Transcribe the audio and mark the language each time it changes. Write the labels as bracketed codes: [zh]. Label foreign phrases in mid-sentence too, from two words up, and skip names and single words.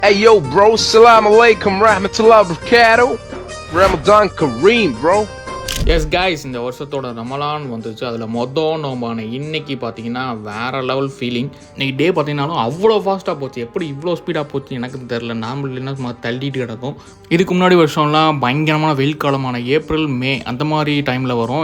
[en] Hey yo bro, [ar] السلام عليكم ورحمة الله وبركاته. رمضان كريم bro. [en] yes guys, [ta] இந்த வருஷத்தோட ரமலான் வந்துச்சு. அதில் நோம்பான இன்னைக்கு பார்த்தீங்கன்னா வேறு [en] level feeling. [ta] இன்றைக்கி டே பார்த்தீங்கன்னாலும் அவ்வளோ ஃபாஸ்ட்டாக போச்சு. எப்படி இவ்வளோ ஸ்பீடாக போச்சு எனக்கு தெரில. நார்மல் இல்லைன்னா சும்மா தள்ளிட்டு கிடக்கும். இதுக்கு முன்னாடி வருஷம்லாம் பயங்கரமான வெயில் காலமான ஏப்ரல் மே அந்த மாதிரி டைமில் வரும்.